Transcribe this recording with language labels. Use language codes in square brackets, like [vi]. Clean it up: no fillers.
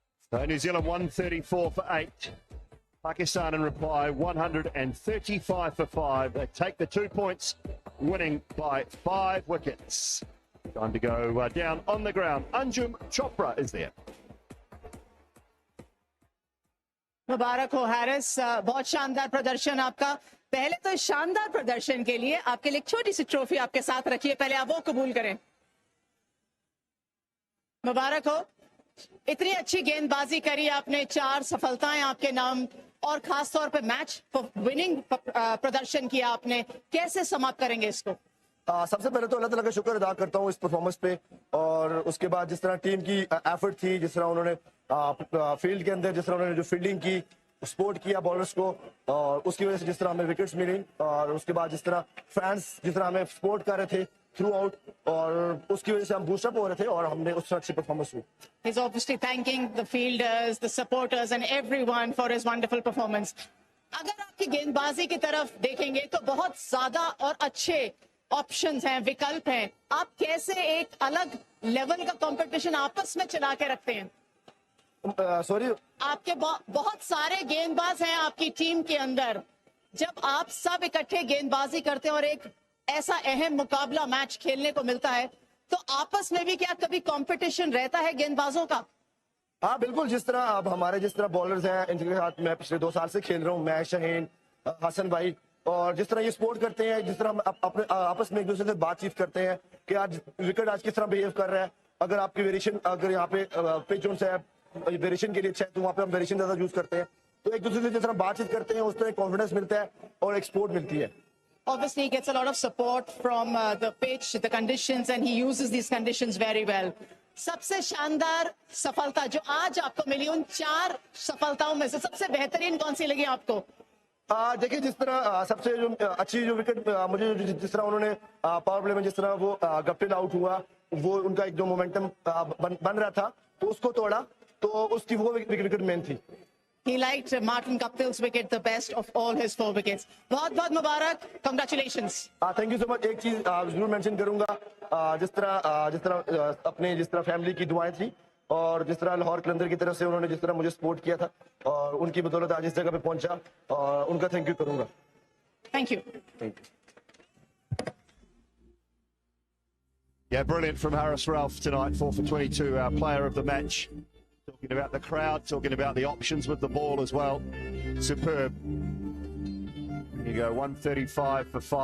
[en] So New Zealand 134 for 8. Pakistan in reply 135 for 5. They take the 2 points, winning by 5 wickets. Time to go down on the ground. Anjum Chopra is there. [hi] मुबारक हो Harris, बहुत शानदार प्रदर्शन आपका। पहले तो शानदार प्रदर्शन के लिए आपके लिए एक छोटी सी ट्रॉफी आपके साथ रखिए, पहले आप वो कबूल करें। मुबारक हो, इतनी अच्छी गेंदबाजी करी आपने, 4 सफलताएं आपके नाम और खास तौर पे मैच विनिंग प्रदर्शन किया आपने। कैसे समाप्त करेंगे इसको? सबसे पहले तो अल्लाह ताला का शुक्र अदा करता हूँ इस परफॉर्मेंस पे, और उसके बाद जिस तरह टीम की एफर्ट थी, जिस तरह उन्होंने फील्ड के अंदर जिस तरह उन्होंने जो फील्डिंग की, सपोर्ट किया बॉलर्स को, और उसकी वजह से जिस तरह हमें विकेट्स मिली, और उसके बाद जिस तरह फैंस जिस तरह हमें सपोर्ट कर रहे थे थ्रू आउट, और उसकी वजह से हम बूस्टअप हो रहे थे और हमने उस तरह अच्छी परफॉर्मेंस हुई। [en] He's obviously thanking the fielders, the supporters and everyone for his wonderful performance. [hi] अगर आपकी गेंदबाजी की तरफ देखेंगे तो बहुत ज्यादा और अच्छे ऑप्शंस हैं, विकल्प हैं। आप कैसे एक अलग लेवल का कंपटीशन आपस में चला के रखते हैं? सॉरी, आपके बहुत सारे गेंदबाज हैं आपकी टीम के अंदर। जब आप सब इकट्ठे गेंदबाजी करते हैं और एक ऐसा अहम मुकाबला मैच खेलने को मिलता है, तो आपस में भी क्या कभी कंपटीशन रहता है गेंदबाजों का? हाँ बिल्कुल, जिस तरह अब हमारे जिस तरह बॉलर्स हैं, इनके साथ मैं पिछले 2 साल से खेल रहा हूँ, मैं, शहीन, हसन भाई, और जिस तरह ये सपोर्ट करते हैं, जिस तरह हम अपने आपस में एक दूसरे से बातचीत करते हैं कि आज विकेट आज किस तरह बिहेव कर रहा है, अगर आपकी वेरिएशन, अगर यहाँ पे पिच जोन से वेरिएशन के लिए अच्छा है तो वहाँ पे हम वेरिएशन ज्यादा यूज करते हैं, तो एक दूसरे से जिस तरह बातचीत करते हैं उस तरह कॉन्फिडेंस मिलता है और एक सपोर्ट मिलती है। [en] Obviously, he gets a lot of support from the pitch, the conditions, and he uses these conditions very well. [hi] सबसे शानदार सफलता जो आज आपको मिली, उन 4 सफलताओं में से सबसे बेहतरीन कौन सी लगी आपको? देखिए जिस तरह सबसे जो अच्छी जो विकेट मुझे जिस तरह उन्होंने पावर प्ले में जिस तरह वो गप्टिल आउट हुआ, वो उनका एक जो मोमेंटम बन रहा था तो उसको तोड़ा, तो उसकी वो विकेट मेन थी। [en] He liked Martin Guptill's wicket the best of all his 4 wickets. [hi] बहुत मुबारक, [en] congratulations. Thank you so much. [hi] एक चीज जरूर मेंशन करूंगा, जिस तरह अपने जिस तरह फैमिली की दुआएं थी और जिस तरह लाहौर कलंदर की तरफ से उन्होंने जिस तरह मुझे सपोर्ट किया था और उनकी बदौलत आज इस जगह पे पहुंचा और उनका थैंक यू करूंगा। [en] Thank you. Thank you. Yeah, brilliant from Harris Ralph tonight, 4 for 22, our player of the match. Talking about the crowd, talking about the options with the ball as well. Superb. There you go, 135 for 5.